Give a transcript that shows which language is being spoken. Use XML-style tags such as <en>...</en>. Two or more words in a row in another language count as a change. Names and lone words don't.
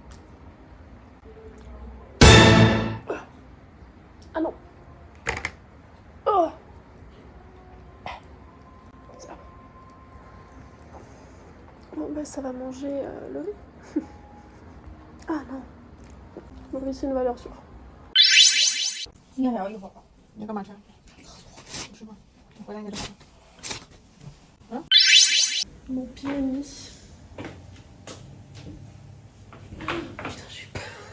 <fr>Ah non. Oh. C'est pas bon. Bon bah ça va manger le riz. Ah non. Le riz c'est une valeur sûre.</fr> <zh>应该还要一会儿吧？你干嘛去？吃吧，你回来你就好了。</zh> <fr>Mon pyrénie. Putain, j'ai peur.</fr>